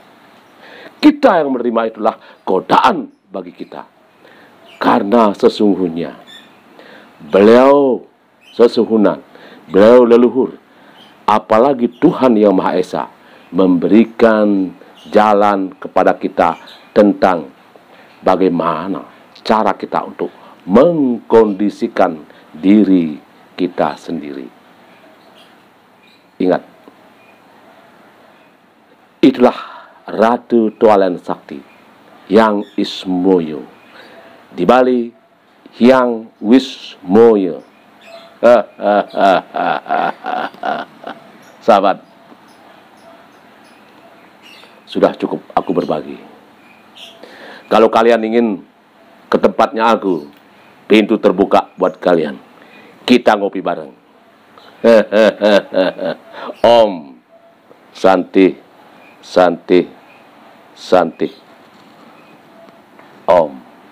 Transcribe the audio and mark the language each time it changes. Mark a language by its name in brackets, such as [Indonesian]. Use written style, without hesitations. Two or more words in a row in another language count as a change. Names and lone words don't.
[Indonesian] Kita yang menerima itulah godaan bagi kita, karena sesungguhnya beliau sesuhunan, beliau leluhur, apalagi Tuhan Yang Maha Esa memberikan jalan kepada kita tentang bagaimana cara kita untuk mengkondisikan diri kita sendiri. Ingat, itulah Ratu Tualen Sakti Yang Ismoyo, di Bali Hyang Wismoyo. Sahabat, sudah cukup aku berbagi. Kalau kalian ingin ke tempatnya aku, pintu terbuka buat kalian. Kita ngopi bareng. [Sanskrit] Om Santi Santi Santi Om.